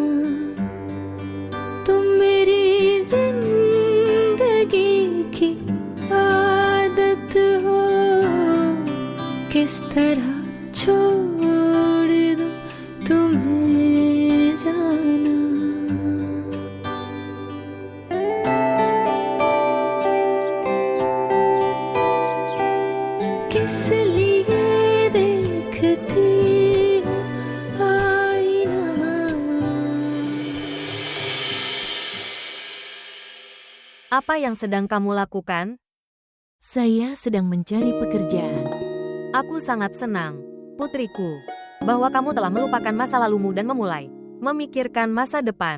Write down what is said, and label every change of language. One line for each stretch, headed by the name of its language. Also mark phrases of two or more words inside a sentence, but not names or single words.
Hindi: तुम मेरी जिंदगी की आदत हो, किस तरह छोड़ दूं तुम्हें जाना। किस लिए देखती हो आईना।
Indonesian: Apa yang sedang kamu lakukan? Saya sedang mencari pekerjaan. Aku sangat senang, putriku, bahwa kamu telah melupakan masa lalumu dan memulai memikirkan masa depan.